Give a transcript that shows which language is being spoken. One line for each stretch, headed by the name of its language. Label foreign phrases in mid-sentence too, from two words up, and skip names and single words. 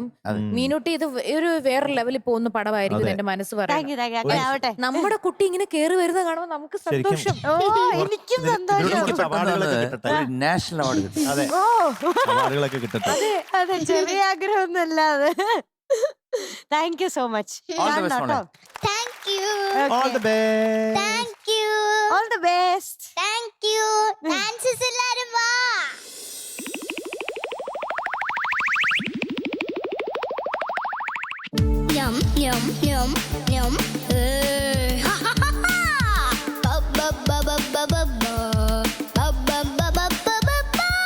Malayalam: അതെ. മീനുട്ടി ഇത് ഒരു വേറെ ലെവലിൽ പോകുന്ന പടമായിരിക്കും അതെ. എന്റെ മനസ്സ് താങ്ക് പറയുന്നത്.
English: you thank you.
Malayalam: അങ്ങനെ ആവട്ടെ. നമ്മുടെ കുട്ടി ഇങ്ങനെ കേറി വരുന്നത് കാണുമ്പോൾ നമുക്ക് ശരിക്കും. സന്തോഷം. എനിക്കും ഇതിന് സന്തോഷം. ഇതിനോട് എനിക്ക് അവാർഡുകളൊക്കെ പെട്ടെന്ന് കിട്ടട്ടെ. ഒരു
English: national award
Malayalam: കിട്ടി. അതെ, ഓ അവാർഡുകളൊക്കെ കിട്ടട്ടെ. അതെ അതെ ചെറിയ ആഗ്രഹമൊന്നുമല്ല അത്.
English: thank you so much. All the best, മോളെ. thank you. All the best. thank you. all the best. thank you.
Malayalam: ഡാൻസസ് എല്ലാരും വാ. യം യം യം യം. Ha ha ha ha. Ba ba ba ba ba ba ba. Ba ba ba ba ba ba ba.